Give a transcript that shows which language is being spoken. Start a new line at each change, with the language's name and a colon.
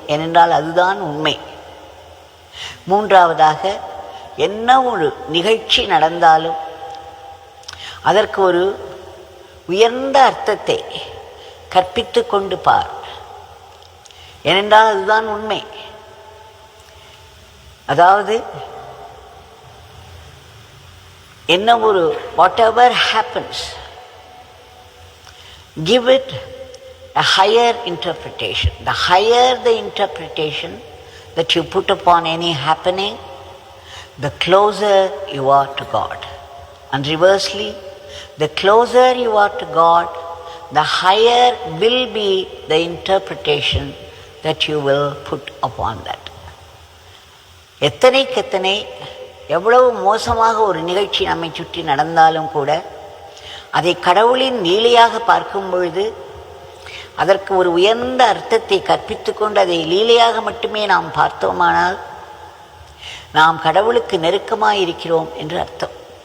Tamil: ஏனென்றால் அதுதான் உண்மை. மூன்றாவதாக, என்ன ஒரு நிகழ்ச்சி நடந்தாலும் அதற்கு ஒரு உயர்ந்த அர்த்தத்தை கற்பித்து கொண்டு பார். ஏனென்றால் அதுதான் உண்மை. அதாவது என்ன ஒரு
English: whatever happens, give it a higher interpretation. The higher the interpretation that you put upon any happening, the closer you are to God. And reversely, the closer you are to God, the higher will be the interpretation that you will put upon that.
Tamil: எத்தனை எவ்வளவு மோசமாக ஒரு நிகழ்ச்சி நம்மை சுற்றி நடந்தாலும் கூட அதை கடவுளின் லீலையாக பார்க்கும் பொழுது அதற்கு ஒரு உயர்ந்த அர்த்தத்தை கற்பித்து கொண்டு அதை லீலையாக மட்டுமே நாம் பார்த்தோமானால் நாம் கடவுளுக்கு நெருக்கமாக இருக்கிறோம் என்று அர்த்தம்.